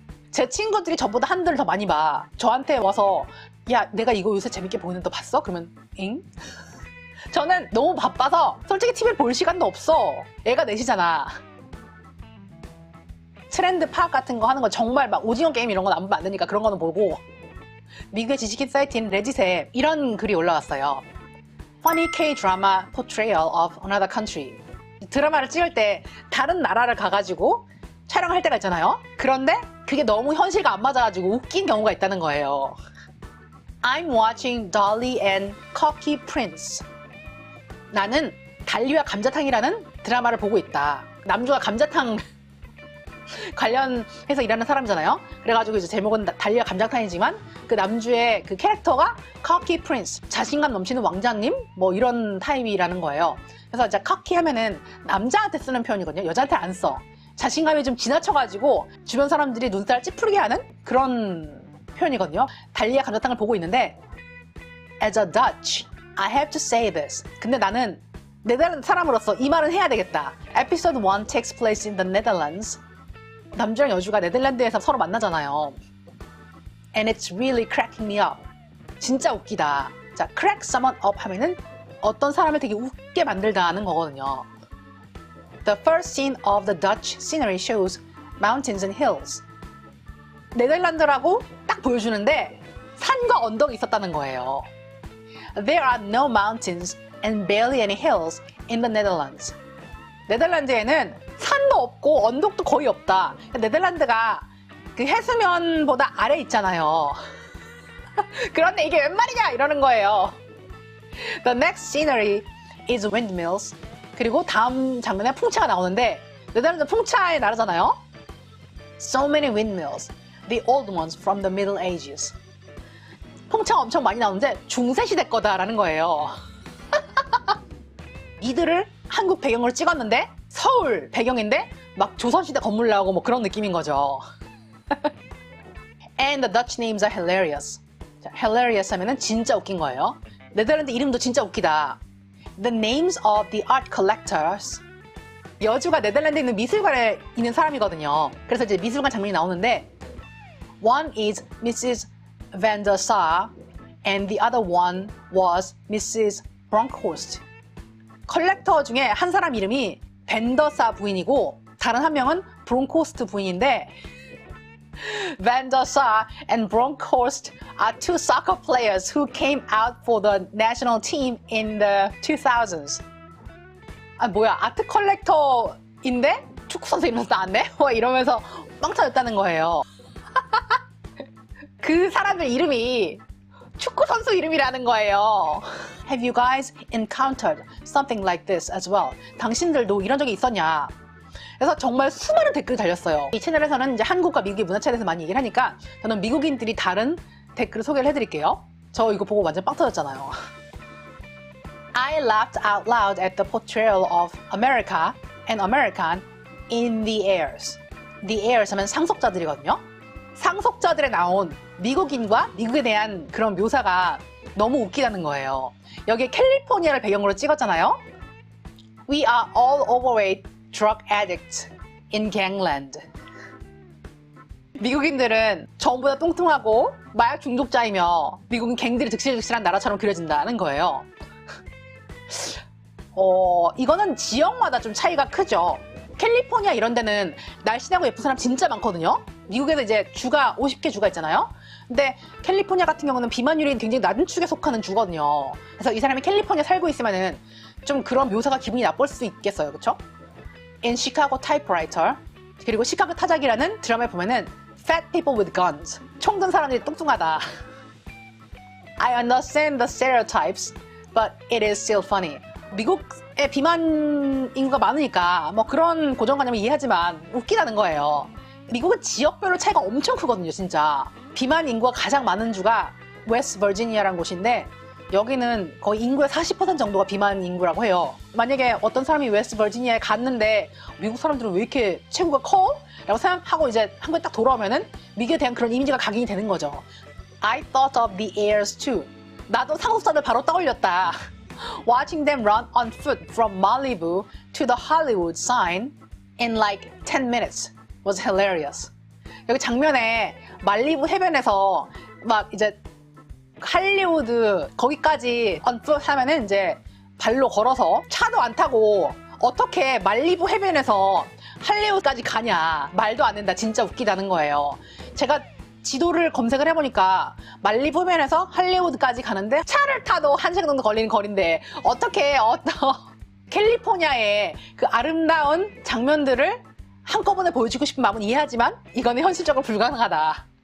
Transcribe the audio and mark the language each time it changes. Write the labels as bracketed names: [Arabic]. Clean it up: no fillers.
[Korean] 제 친구들이 저보다 한드를 더 많이 봐. 저한테 와서 야, 내가 이거 요새 재밌게 보이는 거 봤어? 그러면 엥? 저는 너무 바빠서 솔직히 TV를 볼 시간도 없어. 애가 넷이잖아. 트렌드 파악 같은 거 하는 거 정말 막 오징어 게임 이런 건 안 보면 안 되니까 그런 거는 보고, 미국의 지식인 사이트인 레딧에 이런 글이 올라왔어요. [English] Funny K-drama portrayal of another country. [Korean] 드라마를 찍을 때 다른 나라를 가가지고 촬영할 때가 있잖아요. 그런데 그게 너무 현실과 안 맞아가지고 웃긴 경우가 있다는 거예요. [English] I'm watching Dolly and Cocky Prince. [Korean] 나는 달리와 감자탕이라는 드라마를 보고 있다. 남주가 감자탕 관련해서 일하는 사람이잖아요. 그래가지고 이제 제목은 달리와 감자탕이지만 그 남주의 그 캐릭터가 Cocky Prince, 자신감 넘치는 왕자님 뭐 이런 타입이라는 거예요. 그래서 이제 cocky 하면은 남자한테 쓰는 표현이거든요. 여자한테 안 써. 자신감이 좀 지나쳐가지고 주변 사람들이 눈살 찌푸리게 하는 그런 표현이거든요. 달리와 감자탕을 보고 있는데 [English] As a Dutch, I have to say this. [Korean] 근데 나는 네덜란드 사람으로서 이 말은 해야 되겠다. [English] Episode 1 takes place in the Netherlands. [Korean] 남주랑 여주가 네덜란드에서 서로 만나잖아요. [English] And it's really cracking me up. [Korean] 진짜 웃기다. 자, crack someone up 하면은 어떤 사람을 되게 웃게 만들다는 거거든요. [English] The first scene of the Dutch scenery shows mountains and hills. [Korean] 네덜란드라고 딱 보여주는데 산과 언덕이 있었다는 거예요. [English] There are no mountains and barely any hills in the Netherlands. [Korean] 네덜란드에는 산도 없고 언덕도 거의 없다. 네덜란드가 그 해수면보다 아래 있잖아요. 그런데 이게 웬 말이냐 이러는 거예요. [English] The next scenery is windmills. [Korean] 그리고 다음 장면에 풍차가 나오는데 네덜란드 풍차의 나라잖아요. [English] So many windmills. The old ones from the Middle Ages. [Korean] 풍차가 엄청 많이 나오는데 중세시대 거다라는 거예요. 이들을 한국 배경으로 찍었는데 서울 배경인데 막 조선시대 건물 나오고 뭐 그런 느낌인 거죠. [English] And the Dutch names are hilarious. [Korean] 자, hilarious 하면은 진짜 웃긴 거예요. 네덜란드 이름도 진짜 웃기다. [English] The names of the art collectors. [Korean] 여주가 네덜란드에 있는 미술관에 있는 사람이거든요. 그래서 이제 미술관 장면이 나오는데 [English] One is Mrs. van der Sar and the other one was Mrs. Bronkhorst. [Korean] 컬렉터 중에 한 사람 이름이 벤더사 부인이고 다른 한 명은 브롱코스트 부인인데 [English] Van der Sar and Bronkhorst are two soccer players who came out for the national team in the 2000s. [Korean] 아 뭐야 아트 컬렉터인데 축구선수 이름 나왔네? 이러면서 빵 터졌다는 거예요. 그 사람들 이름이 축구선수 이름이라는 거예요. Have you guys encountered something like this as well? 당신들도 이런 적이 있었냐? 그래서 정말 수많은 댓글이 달렸어요. 이 채널에서는 이제 한국과 미국의 문화차에 대해서 많이 얘기를 하니까 저는 미국인들이 다른 댓글을 소개를 해드릴게요. 저 이거 보고 완전 빵 터졌잖아요. [English] I laughed out loud at the portrayal of America and American in The Heirs. [Korean] The Heirs 하면 상속자들이거든요. 상속자들에 나온 미국인과 미국에 대한 그런 묘사가 너무 웃기다는 거예요. 여기에 캘리포니아를 배경으로 찍었잖아요. [English] We are all overweight drug addicts in gangland. [Korean] 미국인들은 전부다 뚱뚱하고 마약 중독자이며 미국은 갱들이 득실득실한 나라처럼 그려진다는 거예요. 이거는 지역마다 좀 차이가 크죠. 캘리포니아 이런 데는 날씬하고 예쁜 사람 진짜 많거든요. 미국에도 이제 주가 50개 주가 있잖아요. 근데 캘리포니아 같은 경우는 비만율이 굉장히 낮은 축에 속하는 주거든요. 그래서 이 사람이 캘리포니아 살고 있으면은 좀 그런 묘사가 기분이 나쁠 수 있겠어요. 그쵸? [English] In Chicago Typewriter. [Korean] 그리고 시카고 타자기라는 드라마에 보면은 [English] Fat people with guns. [Korean] 총 든 사람들이 뚱뚱하다. [English] I understand the stereotypes, but it is still funny. [Korean] 미국에 비만 인구가 많으니까 뭐 그런 고정관념을 이해하지만 웃기다는 거예요. 미국은 지역별로 차이가 엄청 크거든요, 진짜. 비만 인구가 가장 많은 주가 웨스트 버지니아라는 곳인데 여기는 거의 인구의 40% 정도가 비만 인구라고 해요. 만약에 어떤 사람이 웨스트 버지니아에 갔는데 미국 사람들은 왜 이렇게 체구가 커? 라고 생각하고 이제 한국에 딱 돌아오면은 미국에 대한 그런 이미지가 각인이 되는 거죠. [English] I thought of the heirs too. [Korean] 나도 상속자들 바로 떠올렸다. [English] Watching them run on foot from Malibu to the Hollywood sign in like 10 minutes was hilarious. [Korean] 여기 장면에 말리부 해변에서 막 이제 할리우드 거기까지 on foot 하면은 이제 발로 걸어서 차도 안 타고 어떻게 말리부 해변에서 할리우드까지 가냐. 말도 안 된다. 진짜 웃기다는 거예요. 제가 지도를 검색을 해보니까 말리부 해변에서 할리우드까지 가는데 차를 타도 1시간 정도 걸리는 거리인데 어떻게 어떤 캘리포니아의 그 아름다운 장면들을 한꺼번에 보여주고 싶은 마음은 이해하지만 이거는 현실적으로 불가능하다.